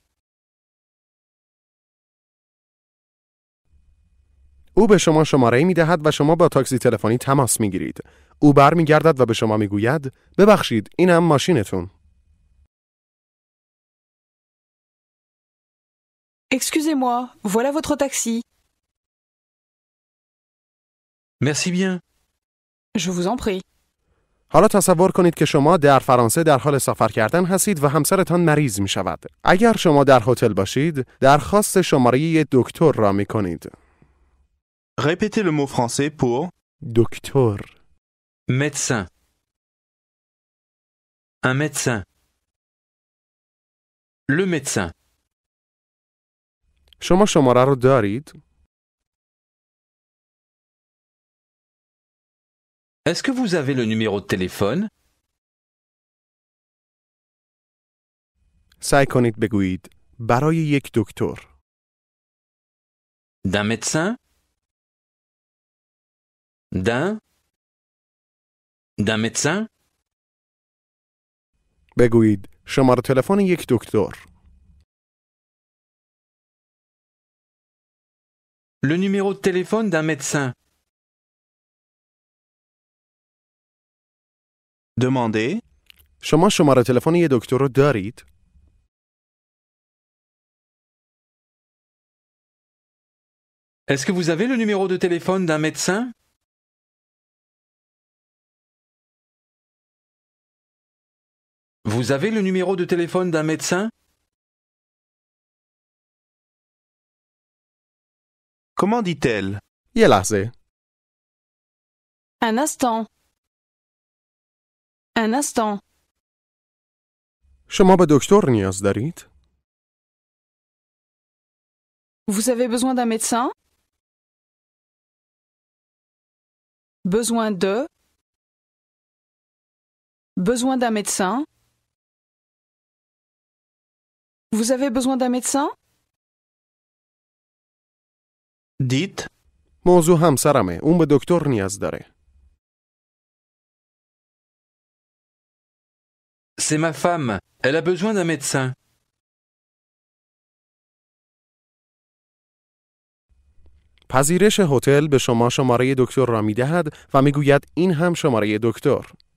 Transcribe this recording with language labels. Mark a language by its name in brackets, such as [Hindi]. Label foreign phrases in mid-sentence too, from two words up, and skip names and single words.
[Persian] او به شما شماره می دهد و شما با تاکسی تلفنی تماس می گیرید. او برمیگردد و به شما می گوید ببخشید اینم ماشینتون. [French] Excusez-moi, voilà votre taxi. Merci bien. Je vous en prie. [Persian] حالا تصور کنید که شما در فرانسه در حال سفر کردن هستید و همسرتان مریض می شود. اگر شما در هتل باشید، درخواست شماره یک دکتر را می کنید. [French] Répétez le mot français pour. [Persian] دکتر. [French] Médecin. Un médecin. Le médecin. [Persian] شما شماره رو دارید؟ [French] Est-ce que vous avez le numéro de téléphone? [Persian] سعی کنید بگویید برای یک دکتر. [French] D'un médecin? D'un médecin? [Persian] بگویید شماره تلفن یک دکتر. [French] Le numéro de téléphone d'un médecin. Demandez. [Persian] شما شماره تلفن یه دکتر رو دارید؟ [French] Est-ce que vous avez le numéro de téléphone d'un médecin? Vous avez le numéro de téléphone d'un médecin? Comment dit-elle? [Persian] یه لحظه. [French] Un instant. Un instant. [Persian] شما به دکتر نیاز دارید؟ [French] Vous avez besoin d'un médecin? Besoin de. Besoin d'un médecin? Vous avez besoin d'un médecin? Dites. [Persian] موضوع همسرمه. اون به دکتر نیاز داره. [French] C'est ma femme. Elle a besoin d'un médecin. [Persian] پذیرش هتل به شما شماره دکتر را می‌دهد و می‌گوید این هم شماره دکتر.